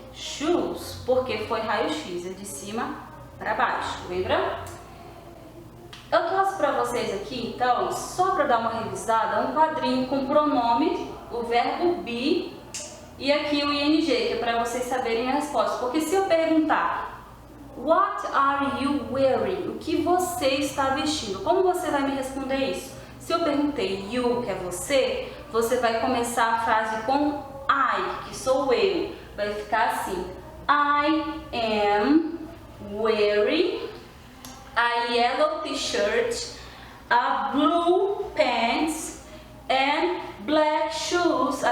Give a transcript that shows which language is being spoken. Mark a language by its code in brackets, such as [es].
[pt] shoes, porque foi raio-x, é de cima para baixo, lembra? Eu trouxe para vocês aqui, então, só para dar uma revisada, um quadrinho com pronome, o verbo be e aqui o ing, que é para vocês saberem a resposta. Porque se eu perguntar, [en] what are you wearing? [pt] O que você está vestindo? Como você vai me responder isso? Se eu perguntei you, que é você, você vai começar a frase com I, que sou eu. Vai ficar assim, [en] I am wearing a yellow t-shirt, a blue pants and black shoes.